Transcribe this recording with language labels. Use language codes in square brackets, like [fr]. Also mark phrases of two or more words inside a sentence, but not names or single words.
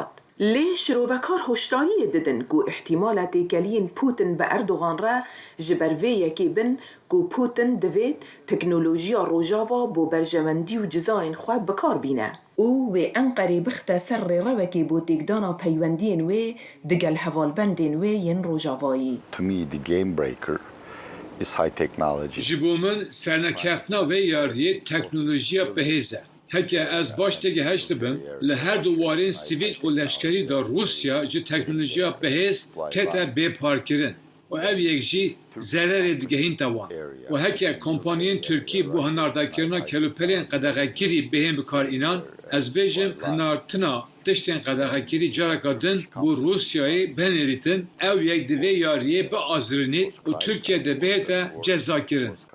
[ku] لی شروعکار هشداری ددن کو احتمال تیکلین پوتین به اردوغان را جبر وی یکی بن کو پوتین دوید تکنولوژیا روژاوا بو برجمندی و جزاین خواه بکار بینه. او و انقری بخت سر روکی بو تیگدانا پیوندین وی دگل حوالبندین وی ین روژاوایی. [en] To me, the game breaker is high technology. [ku] جبومن سرنکفنا و یاریه تکنولوژیا بهیزه. هکه از باش تگه هشت بم لهر دوارین سیویل و لشکری دا روسیا جی تکنولوژیا بهیز تتا بپار کرن و او یک جی ضرر دیگه هین توان و هکه کمپانیین ترکی بو هنارده کرنا کلوپلین قدقه گیری بهم بکار اینان از بیجم هنارتنا تشتین قدقه گیری جارکا دن بو روسیایی بنریتن او یک دوی یاریه به آزرینید و ترکیه ده بهتا جزا کرن.